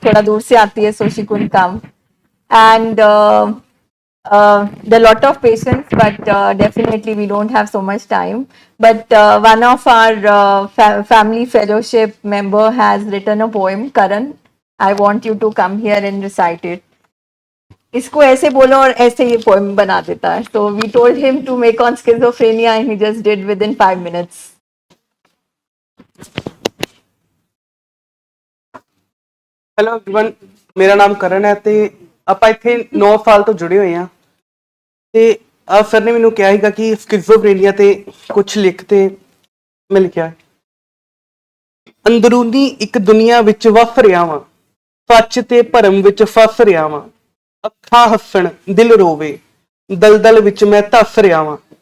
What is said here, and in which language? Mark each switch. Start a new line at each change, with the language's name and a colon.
Hindi: थोड़ा दूर से आती है,
English: so she couldn't come. And there are lot of patients, but definitely we don't have so much time. But one of our family fellowship member has written a poem, Karan. I want you to come here and recite it.
Hindi: इसको ऐसे बोलो और ऐसे ये poem बना देता है.
English: So we told him to make on schizophrenia, and he just did within 5 minutes.
Punjabi: Hello everyone ਮੇਰਾ ਨਾਮ ਕਰਨ ਹੈ ਤੇ ਆਪਾਂ ਇੱਥੇ 9 ਸਾਲ ਤੋਂ ਜੁੜੇ ਹੋਏ ਆ ਤੇ ਆ ਸਰ ਨੇ ਮੈਨੂੰ ਕਿਹਾ ਸੀਗਾ ਕਿ ਸਕਿਜ਼ੋਫਰੇਨੀਆ ਤੇ ਕੁਝ ਲਿਖ ਤੇ ਮੈਂ ਲਿਖਿਆ ਅੰਦਰੂਨੀ ਇੱਕ ਦੁਨੀਆ ਵਿੱਚ ਵਸ ਰਿਹਾ ਵਾਂ ਸੱਚ ਤੇ ਭਰਮ ਵਿੱਚ ਫਸ ਰਿਹਾ ਵਾਂ ਅੱਖਾਂ ਹੱਸਣ ਦਿਲ ਰੋਵੇ ਦਲਦਲ ਵਿੱਚ ਮੈਂ ਧੱਸ ਰਿਹਾ ਵਾਂ